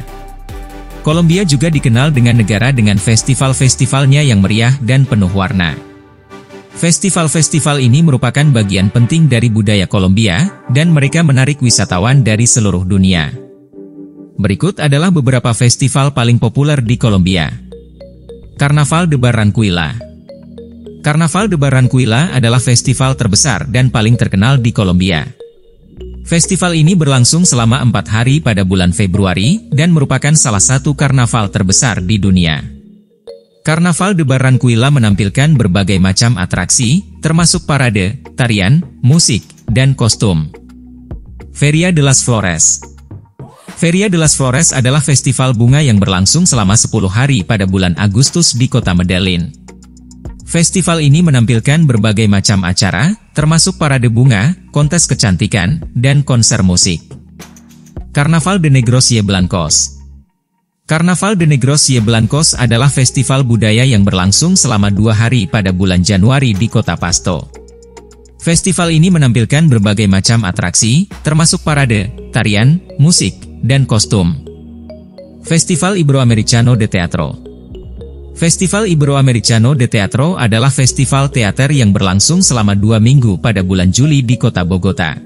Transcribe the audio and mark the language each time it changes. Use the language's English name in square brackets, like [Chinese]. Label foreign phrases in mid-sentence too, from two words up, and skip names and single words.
[Indonesian] Kolombia juga dikenal dengan negara dengan festival-festivalnya yang meriah dan penuh warna. Festival-festival ini merupakan bagian penting dari budaya Kolombia, dan mereka menarik wisatawan dari seluruh dunia. Berikut adalah beberapa festival paling populer di Kolombia. Carnaval de Barranquilla. Carnaval de Barranquilla adalah festival terbesar dan paling terkenal di Kolombia. Festival ini berlangsung selama 4 hari pada bulan Februari, dan merupakan salah satu karnaval terbesar di dunia. Carnaval de Barranquilla menampilkan berbagai macam atraksi, termasuk parade, tarian, musik, dan kostum. Feria de las Flores. Feria de las Flores adalah festival bunga yang berlangsung selama 10 hari pada bulan Agustus di kota Medellin. Festival ini menampilkan berbagai macam acara, termasuk parade bunga, kontes kecantikan, dan konser musik. Carnaval de Negros y Blancos. Carnaval de Negros y Blancos adalah festival budaya yang berlangsung selama 2 hari pada bulan Januari di kota Pasto. Festival ini menampilkan berbagai macam atraksi, termasuk parade, tarian, musik, dan kostum. Festival Iberoamericano de Teatro. Festival Iberoamericano de Teatro adalah festival teater yang berlangsung selama 2 minggu pada bulan Juli di kota Bogota.